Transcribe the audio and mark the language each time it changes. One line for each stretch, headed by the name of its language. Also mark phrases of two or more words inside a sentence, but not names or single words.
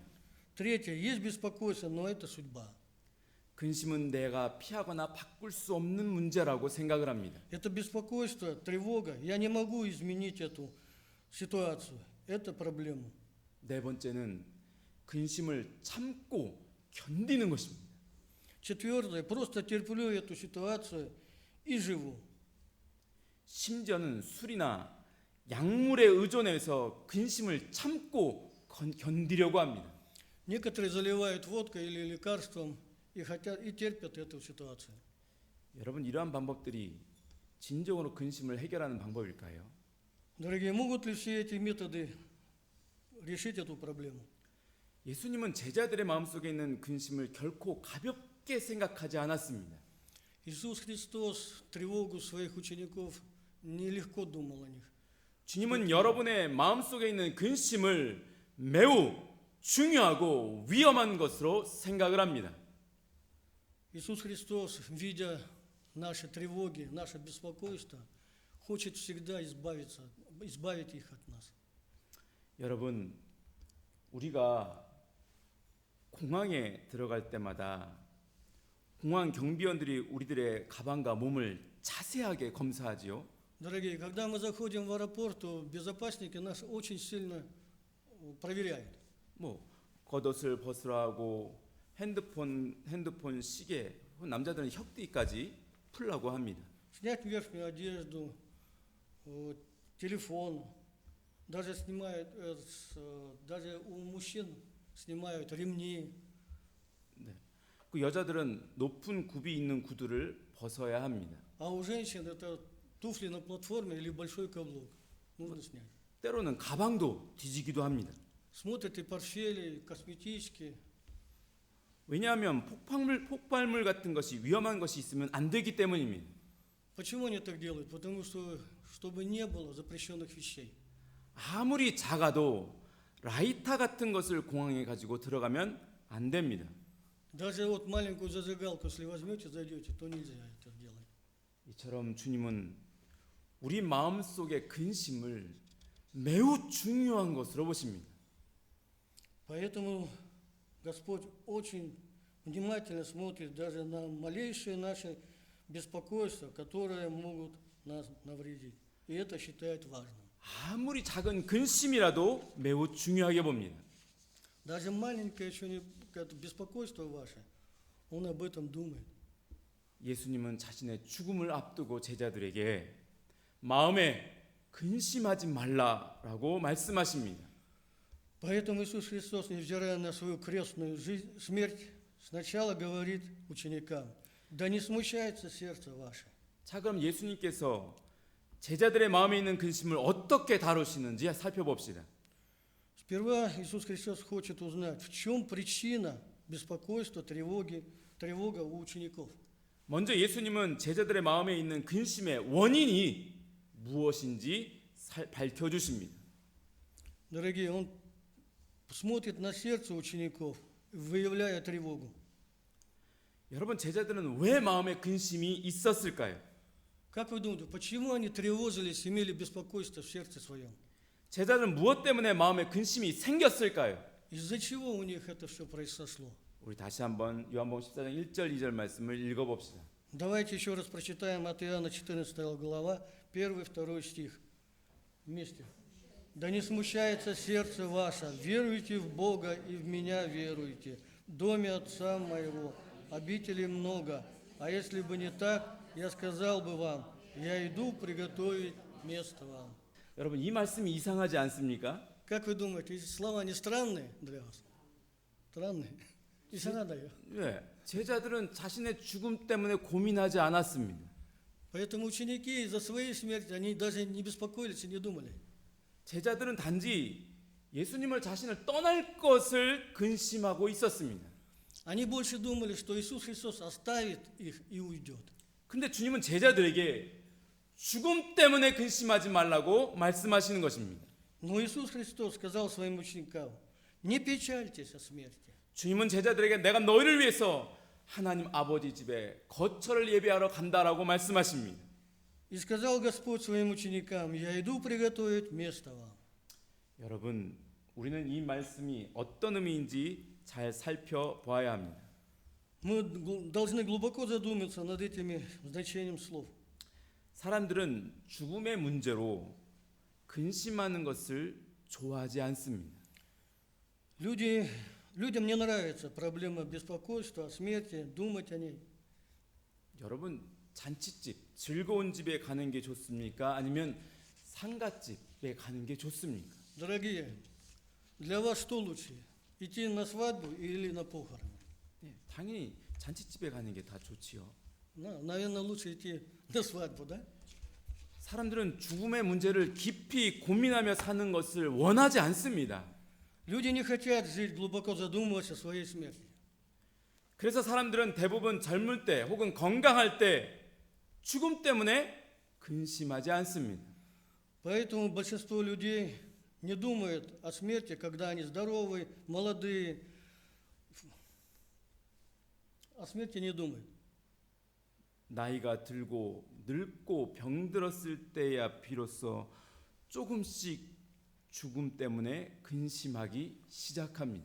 Russian: Третье, есть беспокойство, но это судьба.
Korean: 근심은 내가 피하거나 바꿀 수 없는 문제라고 생각을 합니다.
Russian: Это беспокойство, тревога. Я не могу изменить эту ситуацию. Это проблема.
Korean: 네 번째는 근심을 참고 견디는 것입니다.
Russian: Четвертое, просто терплю эту ситуацию и живу.
Korean: 심지어는 술이나 약물에 의존해서 근심을 참고 견디려고 합니다.
Russian: Некоторые заливают водкой или лекарством и хотят и терпят эту ситуацию.
Korean: 여러분, 이러한 방법들이 진정으로 근심을 해결하는 방법일까요?
Russian: Дорогие, могут ли все эти методы решить эту проблему?
Korean: 예수님은 제자들의 마음속에 있는 근심을 결코 가볍게 생각하지 않았습니다.
Russian: Иисус Христос тревогу своих учеников нелегко думал о них.
Korean: 주님은 여러분의 마음속에 있는 근심을 매우 중요하고 위험한 것으로 생각을 합니다.
Russian: Иисус Христос, видя наши тревоги, наше беспокойство, хочет всегда избавить их от нас.
Korean: 여러분, 우리가 공항에 들어갈 때마다 공항 경비원들이 우리들의 가방과 몸을 자세하게 검사하지요.
Russian: Дорогие, когда мы заходим в аэропорт, то безопасники нас очень сильно проверяют.
Korean: 뭐 겉옷을 벗으라고 핸드폰 시계, 남자들은 혁띠까지 풀라고 합니다.
Russian: Снять верхнюю одежду, телефон, даже снимают, даже у мужчин снимают ремни. 그 여자들은 높은 굽이 있는 구두를 벗어야 합니다. А у женщин это туфли на платформе или большой каблук. Нужно снять.
Korean: 때로는 가방도 뒤지기도 합니다.
Russian: Смотрят и портфели, косметички.
Korean: 왜냐하면 폭발물 같은 것이 위험한 것이 있으면 안 되기 때문입니다.
Russian: Почему они так делают? Потому что, чтобы не было запрещенных вещей.
Korean: 아무리 작아도 라이터 같은 것을 공항에 가지고 들어가면 안 됩니다.
Russian: Даже вот маленькую зажигалку, если возьмете, зайдете, то нельзя это делать.
Korean: 이처럼 주님은 우리 마음속의 근심을 매우 중요한 것으로 보십니다.
Russian: Поэтому Господь очень внимательно смотрит даже на малейшие наши беспокойства, которые могут нас навредить. И это считает важным.
Korean: 아무리 작은 근심이라도 매우 중요하게 봅니다.
Russian: Даже маленькое беспокойство ваше, Он об этом думает.
Korean: 예수님은 자신의 죽음을 앞두고 제자들에게 마음에 근심하지 말라라고 말씀하십니다.
Russian: Поэтому Иисус Христос, невзирая на свою крестную смерть, сначала говорит ученикам: да не смущается сердце ваше.
Korean: 자, 그럼 예수님께서 제자들의 마음에 있는 근심을 어떻게 다루시는지 살펴봅시다.
Russian: Сперва Иисус Христос хочет узнать, в чем причина беспокойства, тревога у учеников.
Korean: 먼저 예수님은 제자들의 마음에 있는 근심의 원인이 무엇인지 밝혀주십니다.
Russian: Дорогие, Он смотрит на сердце учеников, выявляя тревогу.
Korean: 여러분, 제자들은 왜 마음에 근심이 있었을까요?
Russian: Как вы думаете, почему они тревожились, имели беспокойство в сердце своем?
Korean: 제자들은 무엇 때문에 마음에 근심이 생겼을까요?
Russian: Из-за чего у них это все произошло?
Korean: 우리 다시 한번 요한복음 14장 1절 2절 말씀을 읽어봅시다.
Russian: Давайте еще раз прочитаем от Иоанна 14 глава, 1-2 стих. Вместе. «Да не смущается сердце ваше, веруйте в Бога и в меня веруйте. В доме Отца моего обителей много, а если бы не так, я сказал бы вам, я иду приготовить место вам».
Korean: 여러분, 이 말씀이 이상하지 않습니까?
Russian: Как вы думаете, эти слова не странные для вас? Странные?
Korean: 이상하다요. 네, 제자들은 자신의 죽음 때문에 고민하지 않았습니다.
Russian: Поэтому ученики из-за своей смерти, они даже не беспокоились и не думали.
Korean: 제자들은 단지 예수님을 자신을 떠날 것을 근심하고 있었습니다.
Russian: Они больше думали, что Иисус Христос оставит их и уйдет.
Korean: 근데 주님은 제자들에게 죽음 때문에 근심하지 말라고 말씀하시는 것입니다.
Russian: Но Иисус Христос сказал своим ученикам: не печальтесь о смерти.
Korean: 주님은 제자들에게 내가 너희를 위해서 하나님 아버지 집에 거처를 예배하러 간다라고 말씀하십니다.
Russian: И сказал Господь своим ученикам: я иду приготовить место вам.
Korean: 여러분, 우리는 이 말씀이 어떤 의미인지 잘 살펴봐야 합니다.
Russian: Мы должны глубоко задуматься над этими значением слов.
Korean: 사람들은 죽음의 문제로 근심하는 것을 좋아하지 않습니다.
Russian: Люди людям не нравится проблема беспокойства, о смерти, думать о ней.
Korean: 여러분 잔치집, 즐거운 집에 가는 게 좋습니까? 아니면 상가집에 가는 게 좋습니까?
Russian: Дорогие, для вас что лучше? Идти на свадьбу или на похороны?
Korean: 네, 당연히 잔치집에 가는 게 다 좋지요.
Russian: Наверное, лучше идти на свадьбу, да?
Korean: 사람들은 죽음의 문제를 깊이 고민하며 사는 것을 원하지 않습니다.
Russian: Люди не хотят жить, глубоко задумываясь о своей смерти.
Korean: 그래서 사람들은 대부분 젊을 때 혹은 건강할 때 죽음 때문에 근심하지 않습니다.
Russian: Поэтому большинство людей не думают о смерти, когда они здоровые, молодые. О смерти не думают.
Korean: 나이가 들고 늙고 병들었을 때야 비로소 조금씩 죽음 때문에 근심하기 시작합니다.